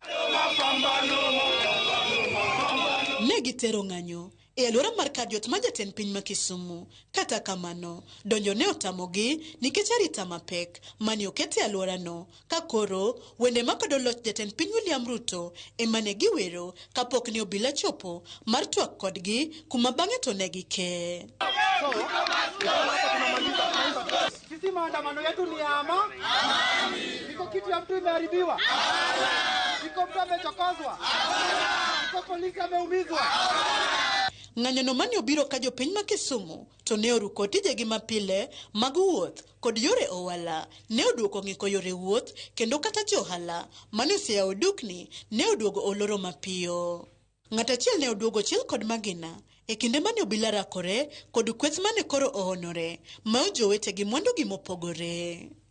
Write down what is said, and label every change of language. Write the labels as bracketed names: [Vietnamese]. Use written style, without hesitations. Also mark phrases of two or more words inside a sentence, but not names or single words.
[Luo (Kenya and Tanzania)] Ne gitero ng'anyo e alwora mar kar jot ma jatend piny ma Kisumu. Kata kamano, donjo ne otamogi nikech arita mapek mane oket e alworano, ka koro wende makwedo loch jatend piny William Ruto ema ne giwero kapok ne obila chopo mar twak kodgi kuma bang'e to ne gike. [Swahili] Sisi maandamano yetu ni ama? Iko kitu ya mtu imeharibiwa? Iko mtu amechokozwa? Iko polisi ameumizwa? [Luo (Kenya and Tanzania)] Ng'anyono mane obiro ka jopiny ma Kisumu to ne oruko tijegi mapile mag wuoth kod yore ohala. Ne oduoko ng'iko yore wuoth kendo kata johala mane oseyawo dukni ne oduogo oloro mapiyo. Ng'at achiel ne oduogo chiel kod magina e kinde mane obila rakore kod kweth mane koro ohonore ma jowetegi mwandugi mopogore.